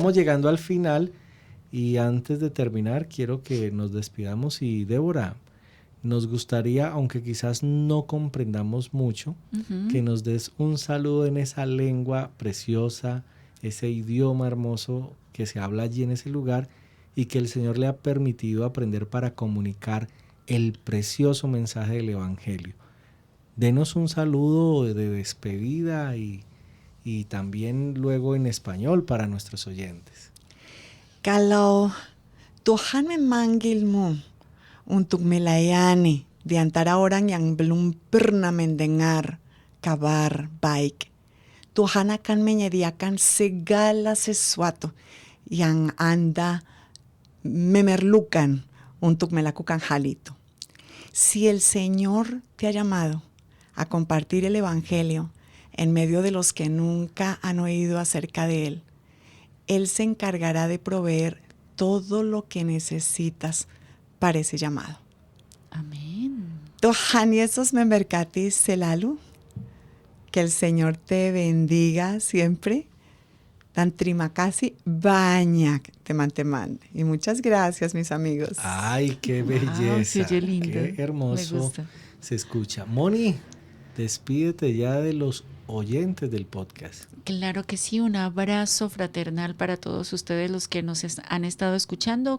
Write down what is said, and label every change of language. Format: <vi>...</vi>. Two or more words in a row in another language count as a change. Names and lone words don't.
<es>Vamos llegando al final y antes de terminar quiero que nos despidamos y Débora, nos gustaría, aunque quizás no comprendamos mucho, que nos des un saludo en esa lengua preciosa, ese idioma hermoso que se habla allí en ese lugar y que el Señor le ha permitido aprender para comunicar el precioso mensaje del Evangelio. Denos un saludo de despedida y también luego en español para nuestros oyentes.</es> <id>Kalau Tuhan memanggilmu untuk melayani di antara orang yang belum pernah mendengar kabar baik, Tuhan akan menyediakan segala sesuatu yang Anda memerlukan untuk melakukan hal itu.</id> <es>Si el Señor te ha llamado a compartir el Evangelio en medio de los que nunca han oído acerca de Él, Él se encargará de proveer todo lo que necesitas para ese llamado. Amén.</es> <id>Tuhan Yesus memberkati selalu.</id> <es>Que el Señor te bendiga siempre.</es> <id>Dan terima kasih banyak teman-teman.</id> <es>Y muchas gracias, mis amigos. Ay, qué belleza. Qué lindo. Qué hermoso. Me gusta. Se escucha. Moni, despídete ya de los oyentes del podcast. Claro que sí, un abrazo fraternal para todos ustedes los que nos han estado escuchando.</es>